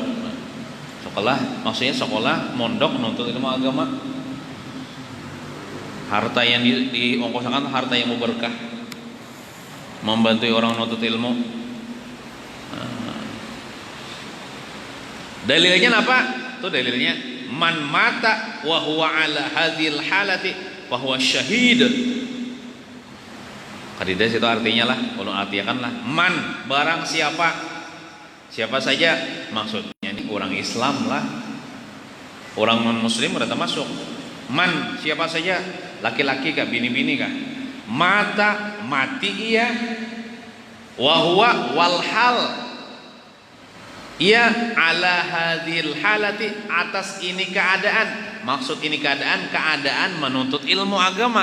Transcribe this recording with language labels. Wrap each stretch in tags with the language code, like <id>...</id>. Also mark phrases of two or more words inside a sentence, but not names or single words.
<id>Sekolah maksudnya sekolah mondok nuntut ilmu agama. Harta yang diongkoskan harta yang berkah, membantu orang nuntut ilmu. Dalilnya apa? Itu dalilnya</id> <ar>من مات وهو على هذه الحالة فهو شهيد.</ar> <bjn>Kadidas itu artinya lah, kalau artikan lah man barang siapa saja, maksudnya ini orang Islam lah, orang non muslim berarti masuk. Man siapa saja, laki-laki kah, bini-bini kah, mati ia,</bjn> <ar>وهو والحال</ar> <bjn>ia</bjn> <ar>على هذه الحالة</ar> <bjn>atas ini keadaan, maksud ini keadaan menuntut ilmu agama.</bjn>